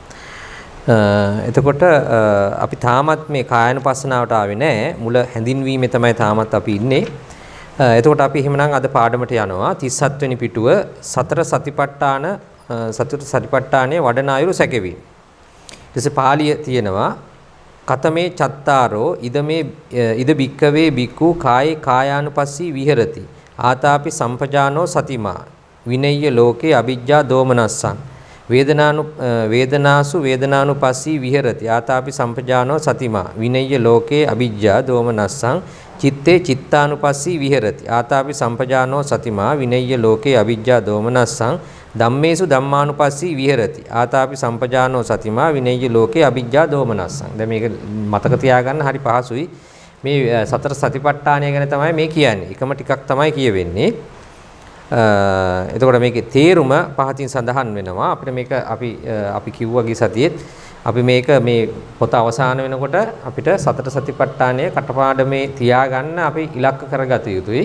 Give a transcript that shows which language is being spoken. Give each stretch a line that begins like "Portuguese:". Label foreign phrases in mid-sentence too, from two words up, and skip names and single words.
Sinhala: එතකොට අපි තාමත් මේ කායानुපස්සනාවට ආවේ නැහැ. මුල හැඳින්වීමේ තමයි තාමත් අපි ඉන්නේ. එතකොට අපි එහෙමනම් අද පාඩමට යනවා 37 වෙනි පිටුව සතර සතිපට්ඨානයේ වඩන අයුරු සැකෙවි. ඊට පස්සේ පාළිය තියෙනවා
Pali: කතමේ චත්තාරෝ ඉද බික්කවේ බික්කු කායේ කායානුපස්සී විහෙරති ආතාපි සම්පජානෝ සතිමා විනය්‍ය ලෝකේ අවිජ්ජා දෝමනස්සං වේදනාසු වේදනානුපස්සී විහෙරති ආතාපි සම්පජානෝ සතිමා විනය්‍ය ලෝකේ අවිජ්ජා දෝමනස්සං චිත්තේ චිත්තානුපස්සී විහෙරති ආතාපි සම්පජානෝ සතිමා විනය්‍ය ලෝකේ අවිජ්ජා දෝමනස්සං ධම්මේසු ධම්මානුපස්සී විහෙරති ආතාපි සම්පජානෝ සතිමා විනය්‍ය ලෝකේ අවිජ්ජා දෝමනස්සං.
Sinhala: දැන් මේක මතක තියාගන්න හරි පහසුයි. මේ සතර සතිපට්ඨානය ගැන තමයි මේ කියන්නේ. එකම ටිකක් තමයි කියවෙන්නේ. එතකොට මේකේ තේරුම පහතින් සඳහන් වෙනවා. අපිට මේක අපි කිව්වා ගිය සතියේත් අපි මේක මේ පොත අවසාන වෙනකොට අපිට සතර සතිපට්ඨානය කටපාඩමේ තියාගන්න අපි ඉලක්ක කරගත යුතුයි.